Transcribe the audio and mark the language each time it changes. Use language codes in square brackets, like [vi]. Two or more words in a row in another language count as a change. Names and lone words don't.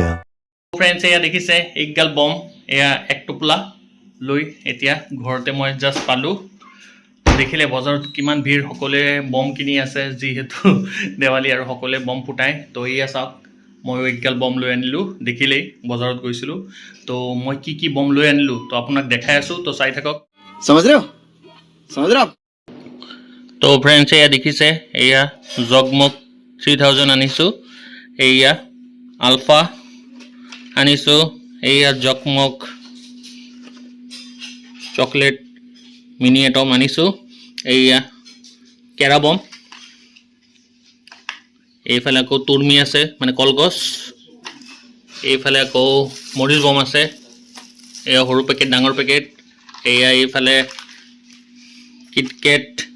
[as] ফ্ৰেণ্ডছ এয়া দেখিছে একগাল বম এয়া এক টোপলা লৈ এতিয়া ঘৰতে মই জাষ্ট পালোঁ দেখিলে বজাৰত কিমান ভিৰ সকলোৱে বম কিনি আছে যিহেতু দেৱালী আৰু সকলোৱে বম ফুটায় তো এয়া চাওক ময়ো একগাল বম লৈ আনিলোঁ দেখিলেই বজাৰত গৈছিলোঁ তো মই কি বম লৈ আনিলোঁ তো আপোনাক দেখাই আছোঁ তো চাই থাকক [hi] समझ रहे हो [as] তো ফ্ৰেণ্ডছ এয়া দেখিছে এয়া জগমগ 3000 আনিছোঁ এয়া আলফা আনিছোঁ এয়া জগমগ চকলেট মিনি এটম আনিছোঁ এয়া কেৰা বম এইফালে আকৌ তুৰ্মি আছে মানে কলগছ এইফালে আকৌ মৰিল বম আছে এয়া সৰু পেকেট ডাঙৰ পেকেট এয়া এইফালে কিটকেট